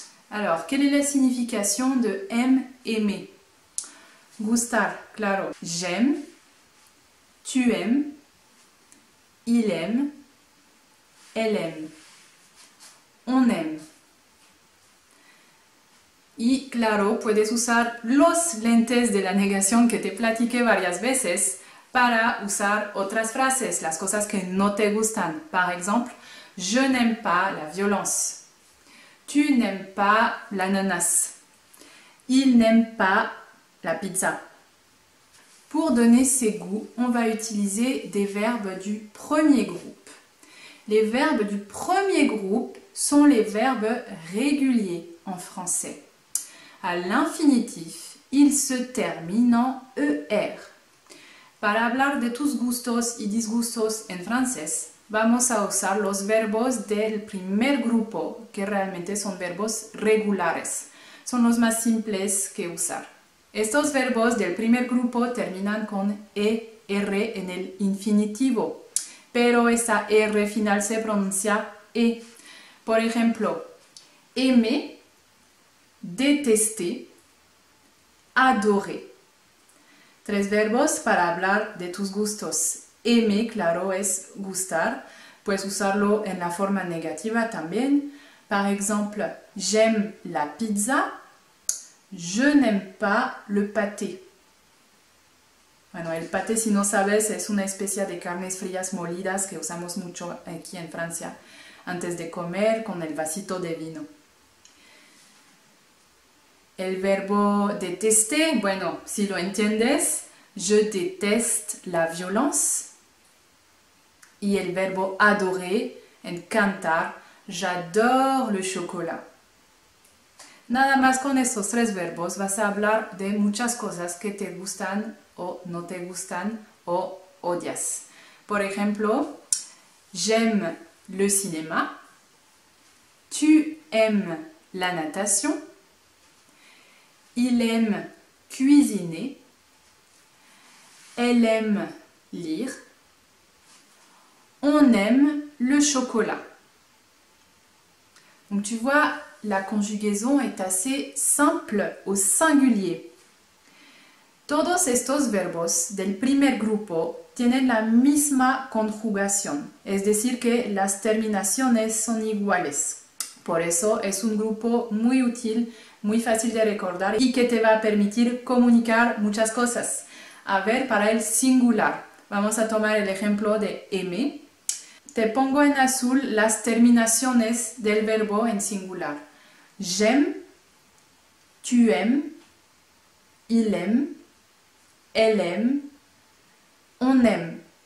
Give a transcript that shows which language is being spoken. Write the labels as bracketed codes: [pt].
[fr] Alors, quelle est la signification de aimer? [es] Gustar, claro. [fr] J'aime, tu aimes, il aime, elle aime, on aime. [es] Y claro, puedes usar los lentes de la negación que te platiqué varias veces para usar otras frases, las cosas que no te gustan. [fr] Par exemple, je n'aime pas la violence. Tu n'aimes pas l'ananas. Il n'aime pas la pizza. Pour donner ses goûts, on va utiliser des verbes du premier groupe. Les verbes du premier groupe sont les verbes réguliers en français. À l'infinitif, ils se terminent en ER. [es] Para hablar de tus gustos y disgustos en francés, vamos a usar los verbos del primer grupo, que realmente son verbos regulares. Son los más simples que usar. Estos verbos del primer grupo terminan con ER en el infinitivo, pero esta R final se pronuncia E. Por ejemplo, aimer, détester, adorer. Tres verbos para hablar de tus gustos. Aimer, claro, es gustar. Puedes usarlo en la forma negativa también. [fr] Par exemple, j'aime la pizza. Je n'aime pas le pâté. [es] Bueno, el pâté, si no sabes, es una especie de carnes frías molidas que usamos mucho aquí en Francia antes de comer con el vasito de vino. El verbo détester, bueno, si lo entiendes, [fr] je déteste la violence. [es] Y el verbo adorer, encantar, [fr] j'adore le chocolat. [es] Nada más con estos tres verbos vas a hablar de muchas cosas que te gustan o no te gustan o odias. Por ejemplo, [fr] j'aime le cinéma, tu aimes la natation, il aime cuisiner, elle aime lire, on aime le chocolat. Donc tu vois, la conjugaison est assez simple au singulier. [es] Todos estos verbos del primer grupo tienen la misma conjugación, es decir que las terminaciones son iguales. Por eso es un grupo muy útil, muy fácil de recordar y que te va a permitir comunicar muchas cosas. A ver, para el singular, vamos a tomar el ejemplo de aimer. Te pongo en azul las terminaciones del verbo en singular. [fr] J'aime, tu aimes, il aime, elle aime, on aime.